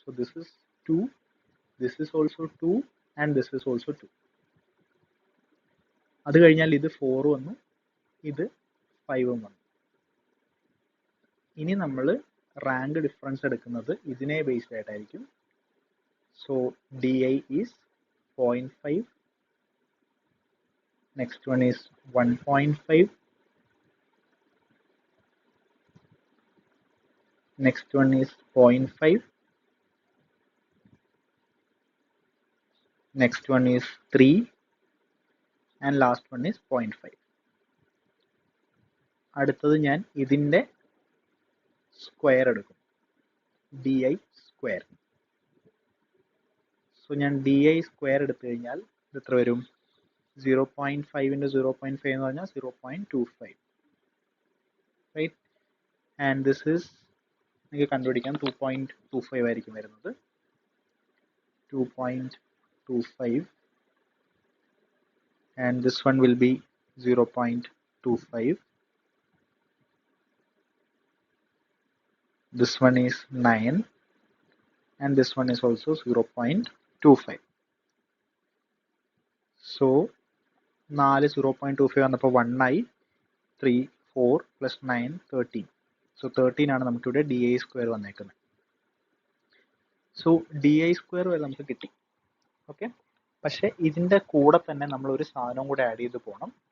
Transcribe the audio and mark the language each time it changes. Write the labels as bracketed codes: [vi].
[en] So this is 2, this is also 2 and this is also 2. [ml] അത് കഴിഞ്ഞാൽ ഇത് 4 വന്നു, ഇത് 5ഉം വന്നു. ഇനി നമ്മൾ റാങ്ക് ഡിഫറൻസ് എടുക്കുന്നത് ഇതിനെ ബേസ്ഡ് ആയിട്ടായിരിക്കും. So [en] DI is 0.5, next one is 1.5, next one is 0.5, next one is 3, and last one is 0.5. [ml] അടുത്തത് ഞാൻ ഇതിന്റെ സ്ക്വയർ എടുക്കും, DI സ്ക്വയർ. സോ ഞാൻ DI സ്ക്വയർ എടുത്തു കഴിഞ്ഞാൽ ഇത് എത്ര വരും? 0.5 × 0.5 എന്ന് പറഞ്ഞാൽ 0.25, റൈറ്റ്? [en] and this is [ml] നിങ്ങൾക്ക് കണ്ടുപിടിക്കാം 2.25 ആയിരിക്കും വരുന്നത്. [en] 2.25, and this one will be 0.25. This one is 9, and this one is also 0.25. So [ml] 4 0.25 വന്നപ്പോൾ 1 ആയി, 3 4 + 9 13. സോ 13 ആണ് നമുക്കിവിടെ DI സ്ക്വയർ വന്നേക്കുന്നത്. സോ DI സ്ക്വയർ വരെ നമുക്ക് കിട്ടി. ഓക്കെ, പക്ഷെ ഇതിന്റെ കൂടെ തന്നെ നമ്മൾ ഒരു സാധനം കൂടെ ആഡ് ചെയ്ത് പോകണം.